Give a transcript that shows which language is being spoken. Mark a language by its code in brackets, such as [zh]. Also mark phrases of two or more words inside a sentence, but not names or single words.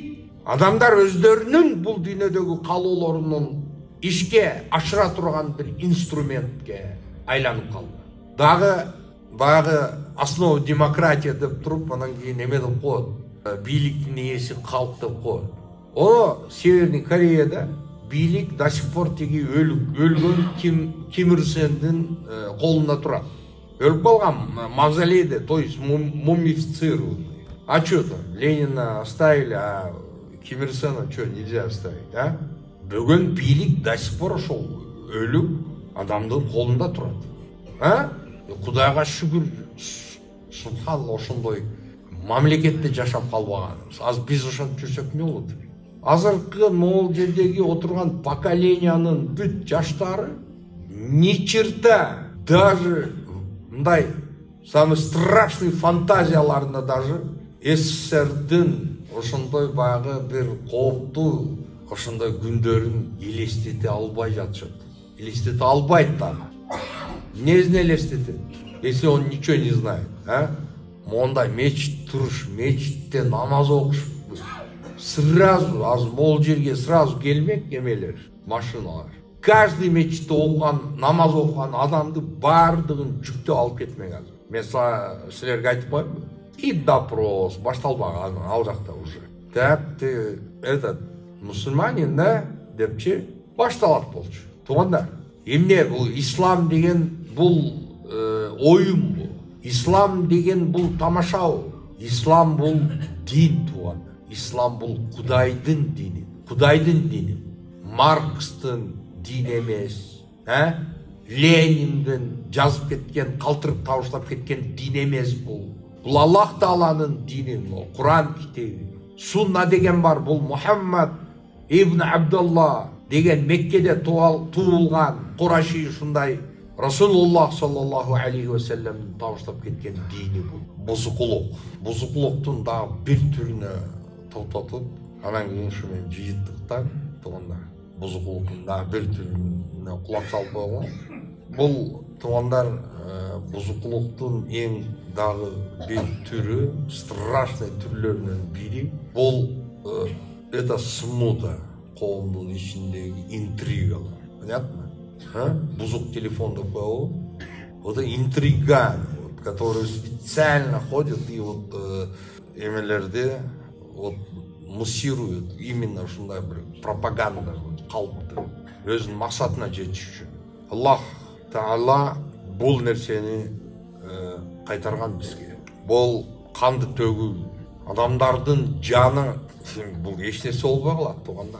[ky] Адамдар өздөрүнүн бул дүйнөдөгү калоолорунун ишке ашыра турган бир инструментке айланып калды. Дагы [ru] основа демократия [ky] деп туруп, анан кийин эме деп коет. Бийликтин ээси калк деп коет. О, Северный Кореяда бийлик [ru] до сих пор [ky] тиги өлгөн Ким Ир Сендин колунда турат. Өлүп калган мавзолейде, [ru] то есть мумифицированный. А что там? Ленина оставили, а Ким Ир Сена что, нельзя оставить, а? [ky] Бүгін бийлик [ru] до сих пор [ky] ошол өлүп адамдын колунда турат. А? Кудайга шүгүр, субханалла, ошондой мамлекетте жашап калбаганыбыз. Азыр биз ошентип жүрсөк эмне болот? Азыркы могул жердеги отурган поколениянын бүт жаштары [ru] ни черта, даже [ky] мындай [ru] самый страшный [ky] фантазияларында даже СССРдин ошондой баягы бир кооптуу ошондой күндөрүн элестете албай жатышат. Элестете албайт дагы. Эмнесин элестетет? [ru] Если он ничего не знает, а? [ky] Мондай мечит туруш, мечитте намаз окуш. Сразу, азыр могул жерге сразу келмек эмелер, машиналар. Каждый мечитте окуган, намаз окуган адамды бардыгын жүктөп алып кетмек азыр. Мен силерге айтып коеюнбу? [ru] И допрос [ky] башталбаган ал жакта уже. [ru] Так, ты этот мусульманин, [ky] да, депчи башталат болчу. Туугандар, эмне бул ислам деген бул оюн бул. Ислам деген бул тамашабы. Ислам бул дин, туугандар. Ислам бул Кудайдын дини. Кудайдын дини. Маркстын дини эмес, Лениндин жазып кеткен, калтырып табыштап кеткен дин эмес бул. Бул Аллах Тааланын дини, Куран китеби. Сунна деген бар, бул Мухаммад ибн Абдулла деген Меккеде туулган Кураши ушундай [ar] رسول الله صلى الله عليه وسلم [ky] табыштап кеткен дини бул. Бузукулук. Бузукулуктун дагы бир түрүнө токтотуп, анан кийин ушу мен жыйынтыктан туугандар, бузукулуктун дагы бир түрүнө кулак салып койгон. Бул туугандар бузукулуктун эң дагы бир түрү, страшный түрлөрүнөн бири. Бул [ru] это смута, [ky] коомдун ичиндеги интригалар. [ru] Понятно? [ky] Бузук телефон деп коебу. [ru] Вот интриган, которые специально ходят и вот эмелерди вот муссируют именно [ky] ушундай бир пропаганда калыпты. Өзүнүн максатына жетиш үчүн. Аллах Таала бул нерсени кайтарган бизге. Бул канды төгүү, адамдардын жаны, бул эч нерсе болбой калат, туугандар.